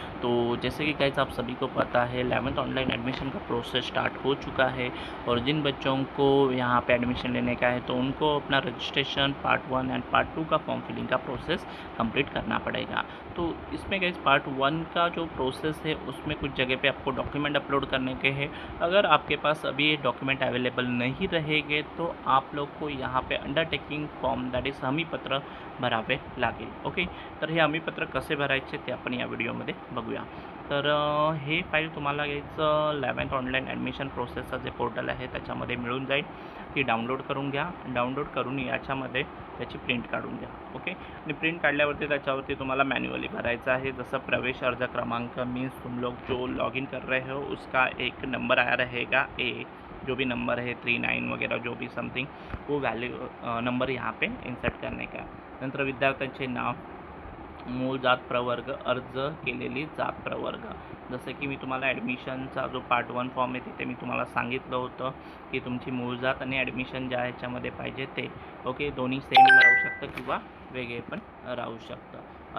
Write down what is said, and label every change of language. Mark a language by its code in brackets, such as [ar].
[hi] तो जैसे कि गाइज आप सभी को पता है 11th ऑनलाइन एडमिशन का प्रोसेस स्टार्ट हो चुका है और जिन बच्चों को यहाँ पे एडमिशन लेने का है तो उनको अपना रजिस्ट्रेशन पार्ट 1 एंड पार्ट 2 का फॉर्म फिलिंग का प्रोसेस कंप्लीट करना पड़ेगा। तो इसमें गाइज पार्ट 1 का जो प्रोसेस है उसमें कुछ जगह पे आपको डॉक्यूमेंट अपलोड करने के हैं। अगर आपके पास अभी ये डॉक्यूमेंट अवेलेबल नहीं रहेंगे तो आप लोग को यहाँ पे अंडरटेकिंग फॉर्म दॅट इज हमीपत्र [mr] भरावे लागेल। ओके, तर हे हमीपत्र कसे भरायचे ते आपण या व्हिडिओमध्ये बघूया। तर हे फाईल तुम्हाला याचं 11th ऑनलाईन ॲडमिशन प्रोसेसचं जे पोर्टल आहे त्याच्यामध्ये मिळून जाईल। ती डाउनलोड करून घ्या। डाउनलोड करून याच्यामध्ये त्याची प्रिंट काढून घ्या। ओके, आणि प्रिंट काढल्यावरती त्याच्यावरती तुम्हाला मॅन्युअली भरायचं आहे। जसं प्रवेश अर्ज क्रमांक [hi] मीन्स तुम लोग जो लॉगिन कर रहे हो उसका एक नंबर आया रहेगा, जो भी नंबर है 39 वगैरह जो भी समथिंग वो वैल्यू नंबर यहाँ पे इंसर्ट करने का। [mr] नंतर विद्यार्थ्यांचे नाव, मूळ जात प्रवर्ग, अर्ज केलेली जात प्रवर्ग। जसं की मी तुम्हाला ॲडमिशनचा जो पार्ट 1 फॉर्म आहे तिथे मी तुम्हाला सांगितलं होतं की तुमची मूळ जात आणि ॲडमिशन ज्या ह्याच्यामध्ये पाहिजे ते ओके दोन्ही सेम राहू शकतं किंवा वेगळे पण राहू शकतं।